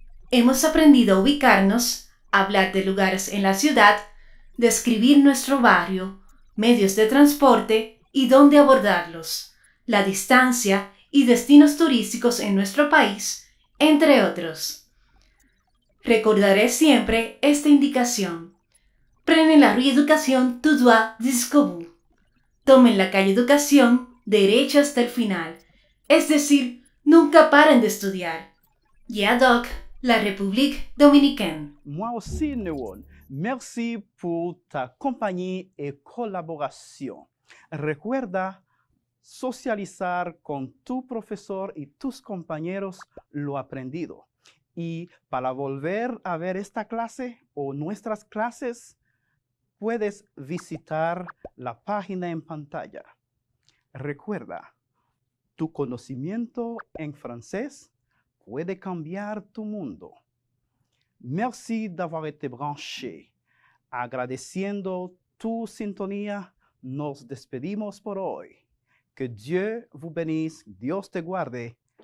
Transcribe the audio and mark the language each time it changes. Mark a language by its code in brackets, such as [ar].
[es] Hemos aprendido a ubicarnos, hablar de lugares en la ciudad, describir nuestro barrio, medios de transporte y dónde abordarlos, la distancia y destinos turísticos en nuestro país, entre otros. Recordaré siempre esta indicación. [fr] Prenez la rue Education tout droit jusqu'au bout. [es] Tomen la calle Educación derecho hasta el final. Es decir, nunca paran de estudiar. [fr] Yeah, Doc, la République Dominicaine. Moi aussi, Neuron. Merci pour ta compagnie et collaboration. [es] Recuerda socializar con tu profesor y tus compañeros lo aprendido. Y para volver a ver esta clase o nuestras clases, puedes visitar la página en pantalla. Recuerda, tu conocimiento en francés puede cambiar tu mundo. [fr] Merci d'avoir été branché. [es] Agradeciendo tu sintonía, nos despedimos por hoy. [fr] Que Dieu vous bénisse, [es] Dios te guarde.